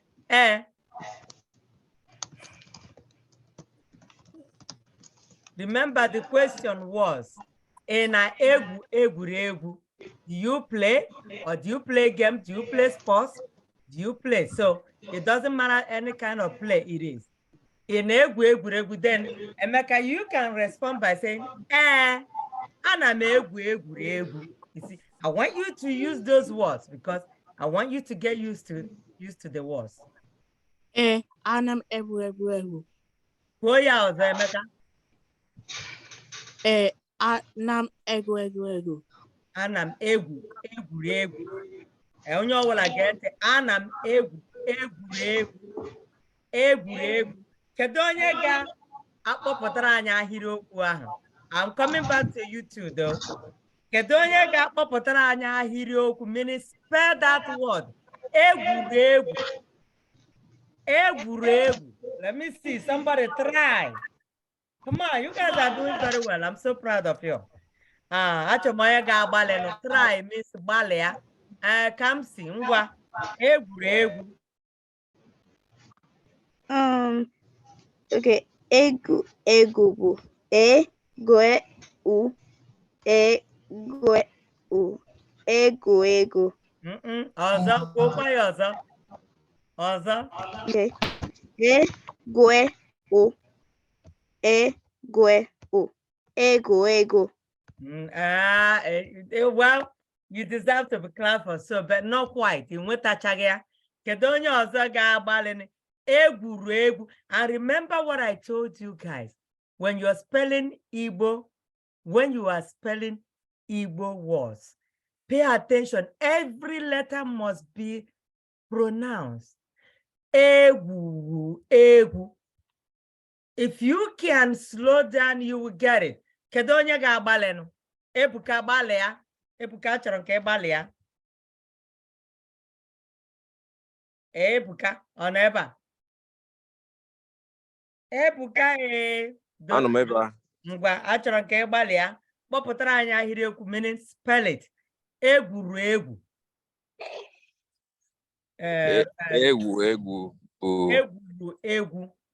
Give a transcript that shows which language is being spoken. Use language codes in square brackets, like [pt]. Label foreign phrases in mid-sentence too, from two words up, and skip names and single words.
[en] Remember, the question was, in a egwu, do you play or do you play games? Do you play sports? Do you play? So it doesn't matter any kind of play it is. In egwu, then Emeka, you can respond by saying, [ig] ana m egwu. [en] You see, I want you to use those words because I want you to get used to the words. [ig] Ana m egwu. Kwuo ya ọzọ, Emeka. Ana m egwu. Ana m egwuregwu. Onye ọbụla gee ntị, ana m egwuregwu. Kedu onye ga-akpọpụtara anyị ahịrịokwu ahụ? [en] I'm coming back to you too, though. [ig] Kedu onye ga-akpọpụtara anyị ahịrịokwu, [en] meaning spell that word. [ig] Egwuregwu. [en] Let me see, somebody try. Come on, you guys are doing very well. I'm so proud of you. [ig] Achọmọya ga-agbalị nụ. [en] Try means gbalịa. Kamsi, ngwa. [ig] Egwuregwu. [en] Okay. [ig] Egwu bụ egwu. Ọzọ, kwuokwa ya ọzọ. Okay. Egwu. [en] Well, you deserve to be clapped for so, but not quite. [ig] In nwetachaghị ya. Kedu onye ọzọ ga-agbalị egwuregwu? [en] And remember what I told you guys. When you are spelling Igbo, words, pay attention. Every letter must be pronounced. [ig] Egwu. [en] If you can slow down, you will get it. [ig] Kedu onye ga-agbalị nụ? Ebuka gbalịa. Ebuka chọrọ nke gbalịa. Ebuka, ọ nọ ebe a? Ebuka, Anọ m ebe a. Ngwa, achọrọ nke gbalịa. Kpọpụtara anyị ahịrịokwu, [en] meaning spell it. [ig] Egwuregwu. Egwu bụ egwu.